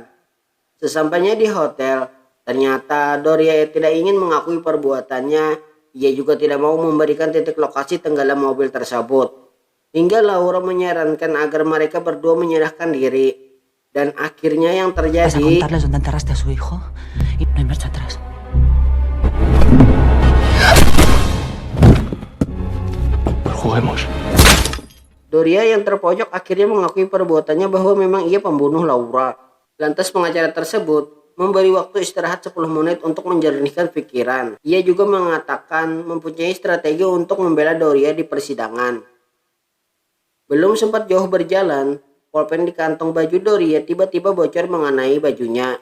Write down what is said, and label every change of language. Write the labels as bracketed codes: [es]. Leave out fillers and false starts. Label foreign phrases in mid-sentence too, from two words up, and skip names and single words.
[id] Sesampainya di hotel, ternyata Doria tidak ingin mengakui perbuatannya. Ia juga tidak mau memberikan titik lokasi tenggelam mobil tersebut. Hingga Laura menyarankan agar mereka berdua menyerahkan diri. Dan akhirnya yang terjadi... [es] Vas a contarles dónde enterraste a su hijo y no hay marcha atrás. Juguemos. [id] Doria yang terpojok akhirnya mengakui perbuatannya bahwa memang ia pembunuh Laura. Lantas pengacara tersebut memberi waktu istirahat 10 menit untuk menjernihkan pikiran. Ia juga mengatakan mempunyai strategi untuk membela Doria di persidangan. Belum sempat jauh berjalan, pulpen di kantong baju Doria tiba-tiba bocor mengenai bajunya.